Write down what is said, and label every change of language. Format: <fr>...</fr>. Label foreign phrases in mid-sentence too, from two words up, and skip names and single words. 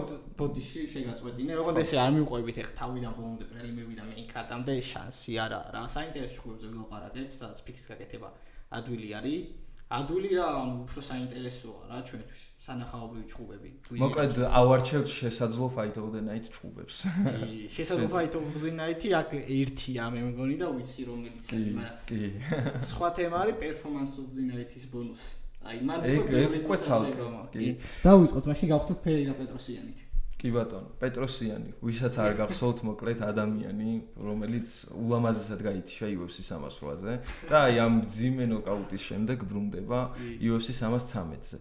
<ka>ბოდიში შეგაწყვეტინე. ოღონდ ესე არ მივყვებით ახ თავიდან ბოლომდე პრელიმები და მეინ კარტამდე შანსი არა რა. საინტერესო ჩხუბებზე ვილაპარაკებთ, სადაც ფიქს გაკეთება ადვილი არის. ადვილი რა უფრო საინტერესოა რა ჩვენთვის სანახაობრივი ჩხუბები. მოკლედ ავარჩევთ შესაძლო</ka> <en>fight of the night</en> <ka>ჩხუბებს. შესაძლო</ka> <en>fight of the night-</en> <ka>ი აქ ერთია მე მგონი და ვიცი რომელიც არის, მაგრამ სხვა თემა არის</ka> <en>performance of the night-</en> <ka>ის ბონუსი. აი მან უკვე ცალკე. დავიწყოთ მაშინ გავხსნათ ფერეირა პეტროსიანით. კი ბატონო, პეტროსიანი, ვისაც არ გახსოვთ მოკლედ ადამიანი, რომელიც ულამაზესად გაითიშა UFC 308-ზე და აი ამ ძიმე ნოკაუტის შემდეგ ბრუნდება UFC 313-ზე.</ka>